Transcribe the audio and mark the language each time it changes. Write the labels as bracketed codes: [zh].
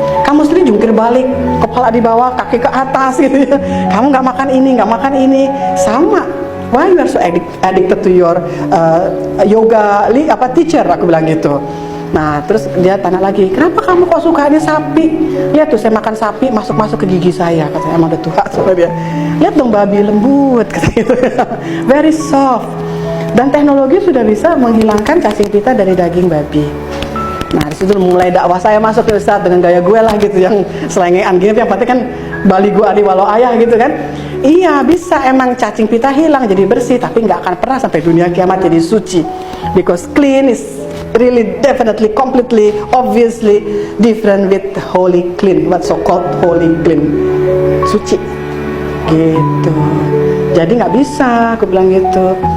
[id] Kamu sendiri jungkir balik, kepala di bawah, kaki ke atas gitu ya. Kamu nggak makan ini, sama. [en] Why you are so addicted to your yoga teacher? [id] Aku bilang gitu. Nah, terus dia tanya lagi, kenapa kamu kok suka ini sapi? Lihat tuh, saya makan sapi masuk ke gigi saya. Katanya emang udah tua sama dia. Lihat dong babi lembut, kata gitu. [en] Very soft. [id] Dan teknologi sudah bisa menghilangkan cacing pita dari daging babi. Nah, disitu mulai dakwah saya masuk ke Ustadz dengan gaya gue lah gitu, yang selengean gini, yang penting kan bali gue adi walau ayah gitu kan. Iya, bisa emang cacing pita hilang jadi bersih, tapi nggak akan pernah sampai dunia kiamat jadi suci. [en] Because clean is really definitely, completely, obviously different with holy clean. What so called holy clean? [id] Suci. Gitu. Jadi nggak bisa, aku bilang gitu.